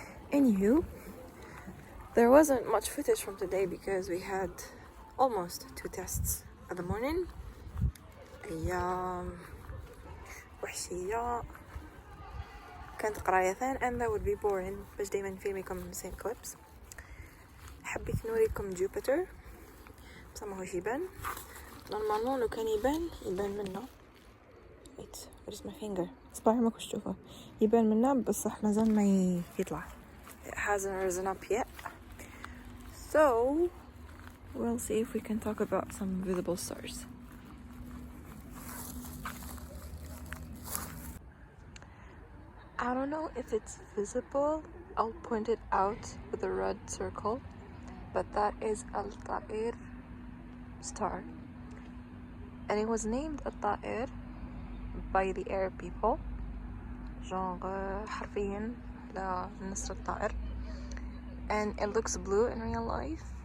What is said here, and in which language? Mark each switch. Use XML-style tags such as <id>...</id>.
<en>Anywho, there wasn't much footage from today because we had almost 2 tests at the morning.</en> <ar>أيام وحشية كانت قرايتين</ar> <en>and that would be boring</en> <ar>باش دايما نفيلميكم</ar> <en>the same clips.</en> <ar>حبيت نوريكم جوبيتر بصح ماهوش يبان نورمالمون لو كان يبان منا.</ar> <en>wait, where's my finger؟</en> <ar>صباعي ماكوش تشوفه، يبان منا بصح مازال ما يطلع.</ar> <en>It hasn't risen up yet, so we'll see if we can talk about some visible stars. I don't know if it's visible. I'll point it out with a red circle, but that is Al-Ta'ir star, and it was named Al-Ta'ir by the Arab people, genre</en> <ar>حرفيا لنسر الطائر,</ar> <en>and it looks blue in real life.</en>